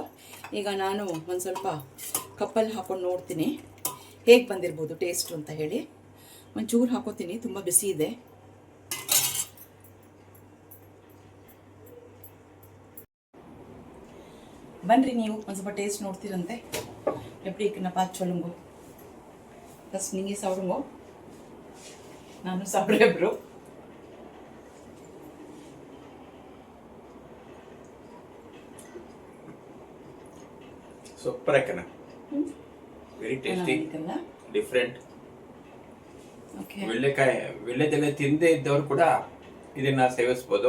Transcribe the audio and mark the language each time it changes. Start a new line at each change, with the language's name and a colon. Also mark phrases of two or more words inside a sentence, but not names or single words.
Kannada: ಈಗ ನಾನು ಒಂದು ಸ್ವಲ್ಪ ಕಪ್ಪಲ್ಲಿ ಹಾಕ್ಕೊಂಡು ನೋಡ್ತೀನಿ ಹೇಗೆ ಬಂದಿರ್ಬೋದು ಟೇಸ್ಟು ಅಂತ ಹೇಳಿ. ಒಂಚೂರು ಹಾಕೋತೀನಿ, ತುಂಬ ಬಿಸಿ ಇದೆ. ಬನ್ನಿರಿ ನೀವು ಒಂದು ಸ್ವಲ್ಪ ಟೇಸ್ಟ್ ನೋಡ್ತೀರಂತೆ.
Tamil: எப்படி இருக்குன்னு பார்த்து சொல்லுங்க. ஃபஸ்ட் நீங்கள் சாப்பிடுங்க, நானும் சாப்பிட்றேன் ப்ரோ.
Kannada: ಸೂಪರ್ ಆಯ್ಕನ,
English: very tasty, different.
Kannada: ವೀಳ್ಯದೆಲೆ ತಿಂದೇ ಇದ್ದವರು ಕೂಡ ಇದನ್ನ ಸೇವಿಸ್ಬೋದು.